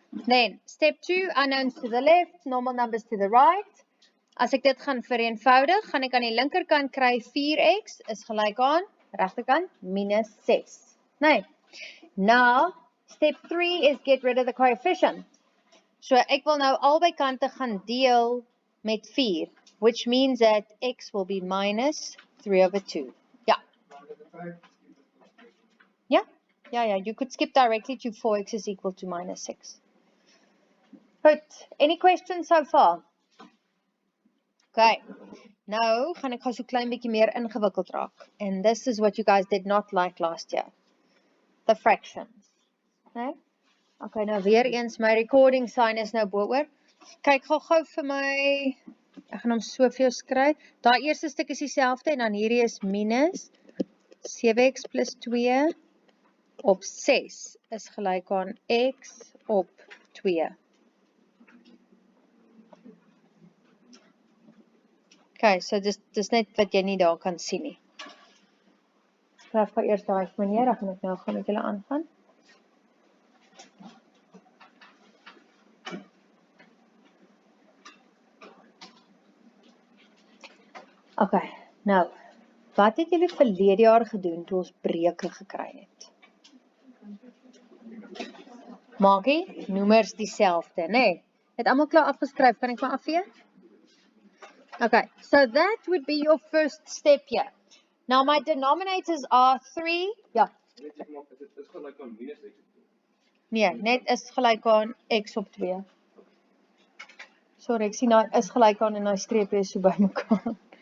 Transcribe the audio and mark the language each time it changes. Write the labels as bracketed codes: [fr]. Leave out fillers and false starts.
[en] Then, step 2, unknowns to the left, normal numbers to the right. [af] As ek dit gaan vereenvoudig, gaan ek aan die linkerkant kry 4x is gelyk aan, regterkant, minus 6. Nee. [en] Now, step 3 is get rid of the coefficient. [af] So ek wil nou albei kante gaan deel met 4, [en] which means that x will be minus 3 over 2. Yeah, you could skip directly to 4x is equal to minus 6. Good. Any questions so far? Okay. [af] Nou gaan ek gou so klein bietjie meer ingewikkeld raak. [en] And this is what you guys did not like last year. The fractions. Okay? [af] Okay, nou weer eens my recording sign is nou bo-oor. Kyk gou vir my. Ek gaan hom so vir jou skryf. Daai eerste stuk is dieselfde en dan hierdie is minus 7x plus 2 op 6 is gelyk aan x op 2. Okay, so dis net wat jy nie daar kan sien nie. Skryf gou eers daai meneer, dan gaan ek nou gou met julle aangaan. Okay, nou, wat het julle verlede jaar gedoen toe ons breuke gekry het? Maakie, noemers dieselfde, nee. Het almal klaar afgeskryf, kan ek maar afvee? [en] Okay, so that would be your first step here. Now my denominators are 3, ja. [af] Is gelyk aan minus x op 2. Nee, net is gelyk aan x op 2. Sorry, ek sien nou is gelyk aan en nou streep is so by mekaar.